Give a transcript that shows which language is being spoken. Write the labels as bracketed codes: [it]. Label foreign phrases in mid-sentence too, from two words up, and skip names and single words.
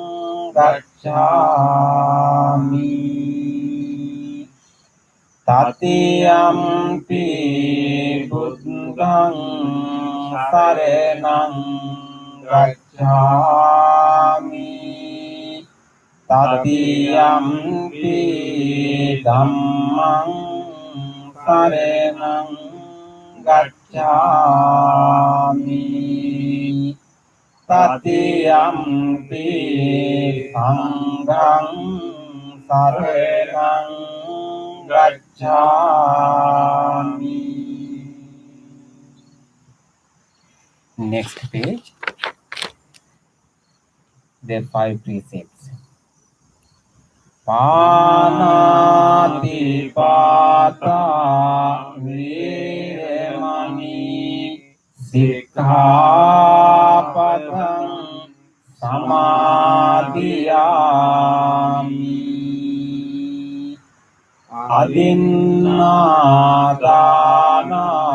[pi] gacchami, Tatiyampi buddhang saranang gacchami, Tatiyampi dhammang saranang gacchami, Tatiyampi sanghang saranang gacchami. [en] Next page. There are 5 precepts. [pi] Panati pata viremani sikkhapadang samadhiyami, adinādāna